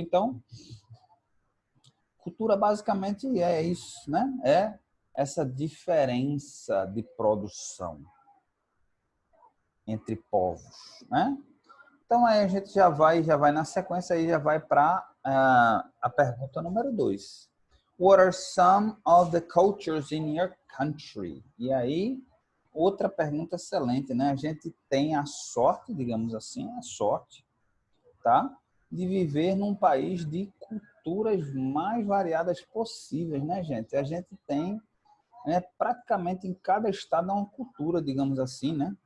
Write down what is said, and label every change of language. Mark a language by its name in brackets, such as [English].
[Portuguese] Então, cultura basicamente é isso, né? É essa diferença de produção entre povos, né? Então aí a gente já vai na sequência aí já vai para a pergunta número 2. [English] What are some of the cultures in your country? [Portuguese] E aí outra pergunta excelente, né? A gente tem a sorte, digamos assim, a sorte, tá? De viver num país de culturas mais variadas possíveis, né, gente? A gente tem praticamente em cada estado uma cultura, digamos assim, né?